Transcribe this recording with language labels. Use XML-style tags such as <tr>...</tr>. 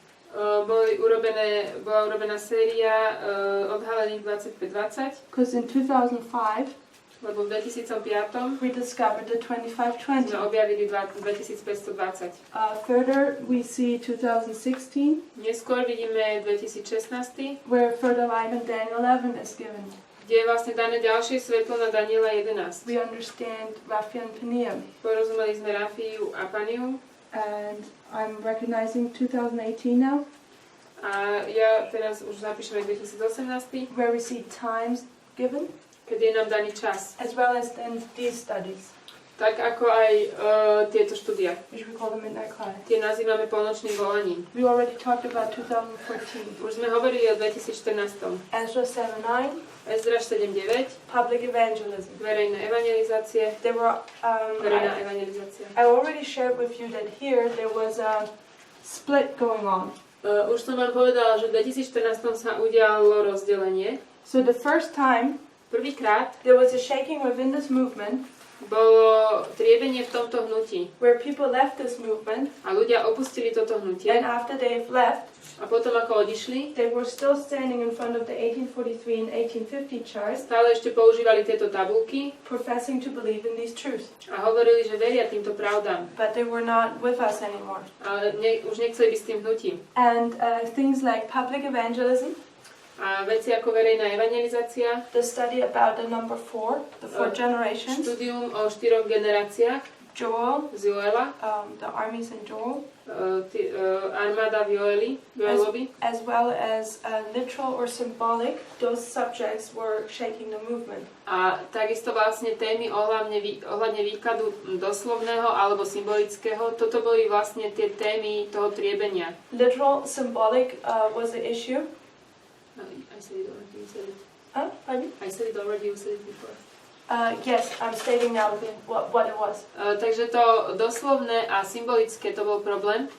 <sk>Bola urobená séria odhalených 2520.</sk> <en>Because in 2005,</en> <sk>Lebo v 2005</sk> <en>we discovered the 2520.</en> <sk>sme objavili 2520.</sk> <en>Further, we see 2016,</en> <sk>Neskôr vidíme 2016,</sk> <en>where further light on Daniel 11 is given.</en> <sk>kde je vlastne dané ďalšie svetlo na Daniela 11.</sk> <en>We understand Raphi and Peniel.</en> <sk>Porozumeli sme Rafiu a Paniu.</sk> <en>And I'm recognizing 2018 now,</en> <sk>A ja teraz už zapíšem aj 2018,</sk> <en>where we see times given,</en> <sk>keď je nám daný čas.</sk> <en>as well as then these studies,</en> <sk>Tak ako aj tieto štúdia.</sk> <en>which we call the Midnight Cry.</en> <sk>Tie nazývame polnočným volaním.</sk> <en>We already talked about 2014.</en> <sk>Už sme hovorili o 2014.</sk> <en>Ezra 7:9,</en> <sk>Ezra 7.9,</sk> <en>public evangelism.</en> <sk>verejné evangelizácie.</sk> <en>There were,</en> <sk>Verejná evangelizácia.</sk> <en>I already shared with you that here there was a split going on.</en> <sk>Už som vám povedala, že v 2014 sa udialo rozdelenie.</sk> <en>So the first time</en> <sk>Prvýkrát</sk> <en>there was a shaking within this movement,</en> <sk>bolo triebenie v tomto hnutí.</sk> <en>where people left this movement,</en> <sk>A ľudia opustili toto hnutie.</sk> <en>and after they've left,</en> <sk>A potom ako odišli,</sk> <en>they were still standing in front of the 1843 and 1850 charts,</en> <sk>stále ešte používali tieto tabulky</sk> <en>professing to believe in these truths.</en> <sk>a hovorili, že veria týmto pravdám.</sk> <en>But they were not with us anymore.</en> <sk>Ale už nechceli byť s tým hnutím.</sk> <en>And things like public evangelism,</en> <sk>A veci ako verejná evangelizácia,</sk> <en>the study about the number 4, the 4 generations,</en> <sk>štúdium o 4 generáciách</sk> <en>Joel,</en> <sk>z Joela,</sk> <en>the armies in Joel,</en> <sk>armáda v Joelovi,</sk> <en>as well as literal or symbolic, those subjects were shaking the movement.</en> <sk>a takisto vlastne témy ohľadne výkladu doslovného alebo symbolického. Toto boli vlastne tie témy toho triebenia.</sk> <en>Literal, symbolic was the issue. I said it already, you said it. Pardon? I said it already, you said it before. Yes, I'm stating now what it was.</en> <sk>Takže to doslovné a symbolické to bol problém.</sk>